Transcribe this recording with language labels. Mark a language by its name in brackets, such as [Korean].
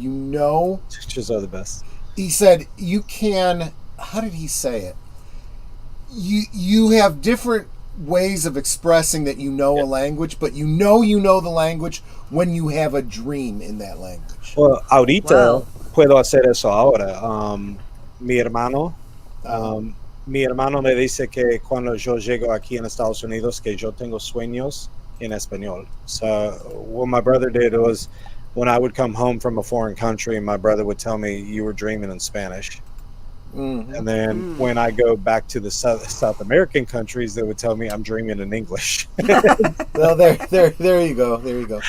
[English] Teachers are the best. he said, you can, how did he say it? You have different ways of expressing that you know a language, but you know the language when you have a dream in that language. [Spanish] Well, ahorita Wow. puedo hacer eso ahora. Mi hermano, um, mi hermano me dice que cuando yo llego aquí en Estados Unidos que yo tengo sueños en español. [English] So what my brother did was when I would come home from a foreign country, my brother would tell me you were dreaming in Spanish. Mhm. And then when I go back to the South American countries, they would tell me I'm dreaming in English. Well, there you go. There you go.